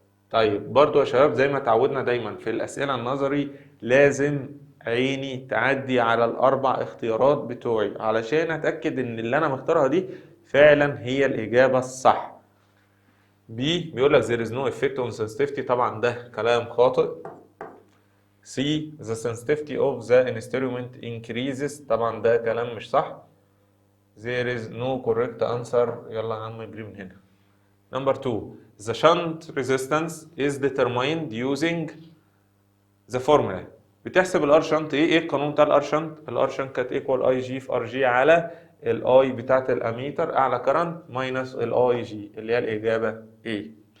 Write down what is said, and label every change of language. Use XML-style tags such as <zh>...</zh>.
<ar>طيب برضو يا شباب زي ما اتعودنا دايما في الاسئله النظري لازم عيني تعدي على الاربع اختيارات بتوعي علشان اتاكد ان اللي انا مختارها دي فعلا هي الاجابه الصح. بي بيقول لك</ar> <en>there is no effect on sensitivity،</en> <ar>طبعا ده كلام خاطئ.</ar> <en>C the sensitivity of the instrument increases،</en> <ar>طبعا ده كلام مش صح.</ar> <en>there is no correct answer،</en> <ar>يلا يا عم اجري من هنا.</ar> <en>Number 2 the shunt resistance is determined using the formula.</en> <ar>بتحسب الار شنت ايه القانون بتاع الار شنت؟ الار شنت كانت ايكوال اي جي في ار جي على الاي بتاعت الاميتر اعلى كرنت ماينس الاي جي اللي هي الاجابه ايه.</ar>